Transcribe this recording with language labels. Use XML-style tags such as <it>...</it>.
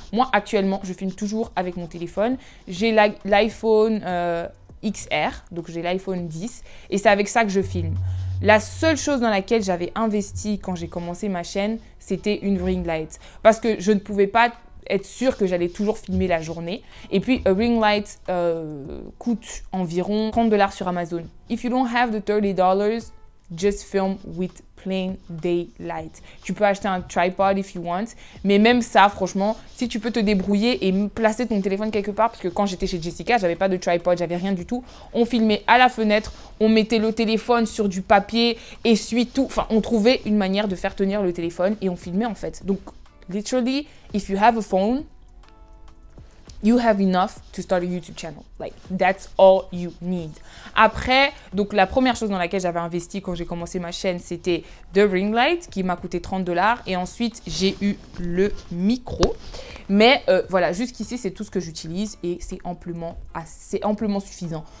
<fr>Moi, actuellement, je filme toujours avec mon téléphone. J'ai l'iPhone XR, donc j'ai l'iPhone 10 et c'est avec ça que je filme. La seule chose dans laquelle j'avais investi quand j'ai commencé ma chaîne, c'était une ring light. Parce que je ne pouvais pas être sûre que j'allais toujours filmer la journée. Et puis, un ring light coûte environ 30 $ sur Amazon.</fr> <en>If you don't have the $30, just film with plain daylight.</en> <fr>Tu peux acheter un tripod</fr> <en>if you want,</en> <fr>mais même ça, franchement, si tu peux te débrouiller et placer ton téléphone quelque part, parce que quand j'étais chez Jessica, j'avais pas de tripod, j'avais rien du tout. On filmait à la fenêtre, on mettait le téléphone sur du papier, essuie-tout. Enfin, on trouvait une manière de faire tenir le téléphone et on filmait en fait.</fr> <en>Donc, literally, if you have a phone, you have enough to start a YouTube channel. Like, that's all you need.</en> <fr>Après, donc la première chose dans laquelle j'avais investi quand j'ai commencé ma chaîne, c'était The Ring Light qui m'a coûté 30 $. Et ensuite, j'ai eu le micro. Mais voilà, jusqu'ici, c'est tout ce que j'utilise et c'est amplement suffisant.</fr>